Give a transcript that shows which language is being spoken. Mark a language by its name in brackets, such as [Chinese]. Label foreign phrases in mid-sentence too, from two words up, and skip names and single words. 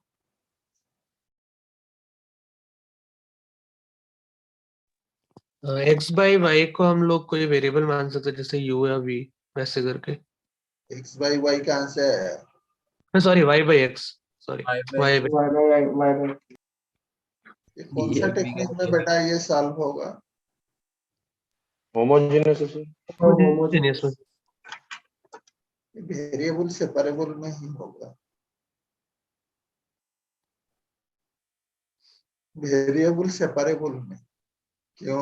[English] x by y [Hindi] को हम लोग कोई वेरिएबल मान सकते हैं, जैसे u या v, वैसे करके। [English] x by y [Hindi] कहाँ से है? [English] sorry, y by x, sorry y by y x। बाई। [Hindi] ये कौन सा टेक्निक में बेटा ये सॉल्व होगा? होमोजेनियस Homogeneous में। [English] variable separable [Hindi] में ही होगा। [English] variable separable [Hindi] में क्यों?